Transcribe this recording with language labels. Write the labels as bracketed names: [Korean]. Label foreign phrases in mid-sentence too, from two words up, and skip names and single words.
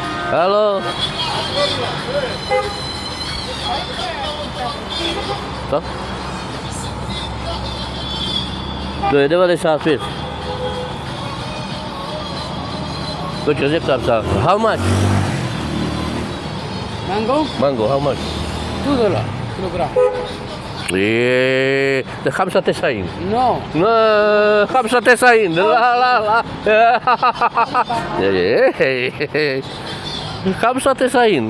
[Czech] Haló? Co? To je 95. Počkej, zeptám sa. [English] How much? Mango, Mango, how much? $2 kilogram. [Arabic] ده 95. [English] No, [Arabic] 95. لا 95.